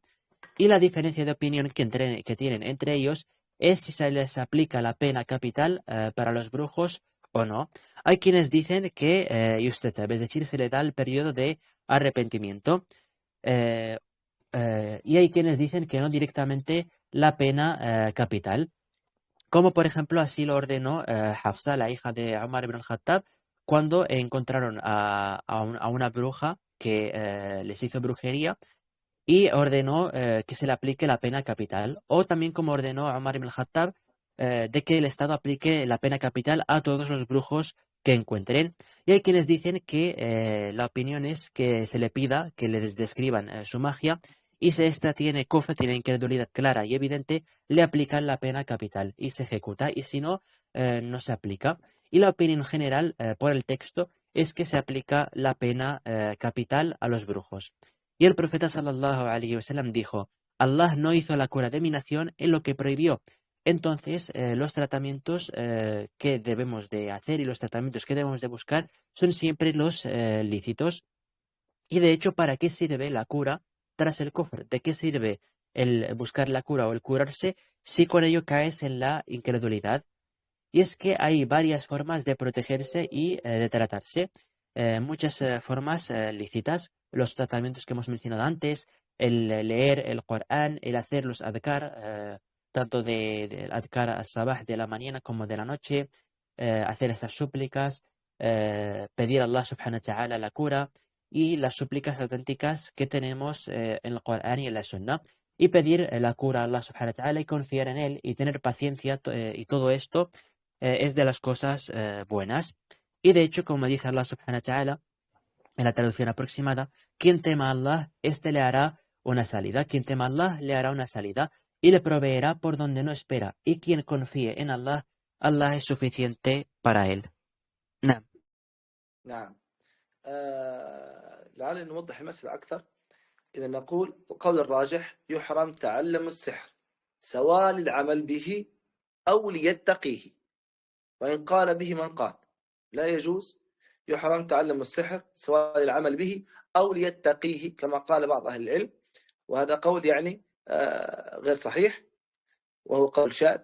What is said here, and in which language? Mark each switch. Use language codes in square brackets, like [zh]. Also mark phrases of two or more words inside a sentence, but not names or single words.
[es] Y la diferencia de opinión que tienen entre ellos es si se les aplica la pena capital para los brujos o no. Hay quienes dicen que yustatab, es decir, se le da el periodo de arrepentimiento. Y hay quienes dicen que no directamente la pena capital. Como por ejemplo así lo ordenó Hafsa, la hija de Umar ibn al-Khattab, cuando encontraron a una bruja que les hizo brujería y ordenó que se le aplique la pena capital. O también como ordenó Umar ibn al-Khattab de que el Estado aplique la pena capital a todos los brujos que encuentren. Y hay quienes dicen que la opinión es que se le pida que les describan su magia, y si ésta tiene kufr, tiene incredulidad clara y evidente, le aplican la pena capital y se ejecuta, y si no, no se aplica. Y la opinión general por el texto es que se aplica la pena capital a los brujos. Y el profeta [ar] صلى الله عليه وسلم [es] dijo: Allah no hizo la cura de mi nación en lo que prohibió. Entonces, los tratamientos que debemos de hacer y los tratamientos que debemos de buscar son siempre los lícitos. Y de hecho, ¿para qué sirve la cura tras el kufr? ¿De qué sirve el buscar la cura o el curarse si con ello caes en la incredulidad? Y es que hay varias formas de protegerse y de tratarse. Muchas formas lícitas. Los tratamientos que hemos mencionado antes, el leer el Corán, el hacer los adhkar, tanto del [ar] أذكار الصباح [es] de la mañana como de la noche, hacer estas súplicas, pedir a [ar] الله سبحانه وتعالى [es] la cura y las súplicas auténticas que tenemos en el Corán y en la Sunnah, y pedir la cura a [ar] الله سبحانه وتعالى [es] y confiar en él y tener paciencia y todo esto es de las cosas buenas. Y de hecho, como dice [ar] الله سبحانه وتعالى, [es] en la traducción aproximada, quien tema a Allah, este le hará una salida. Quien tema a Allah, le hará una salida y le proveerá por donde no espera. Y quien confíe en Allah, Allah es suficiente para él. [ar] نعم. نعم. لعل نوضح المسألة أكثر. إذا نقول القول الراجح يحرم تعلم السحر سواء للعمل به أو ليتقيه، وإن قال به من قال لا يجوز، يحرم تعلم السحر سواء للعمل به أو ليتقيه كما قال بعض أهل العلم، وهذا قول يعني غير صحيح، وهو قول شاذ.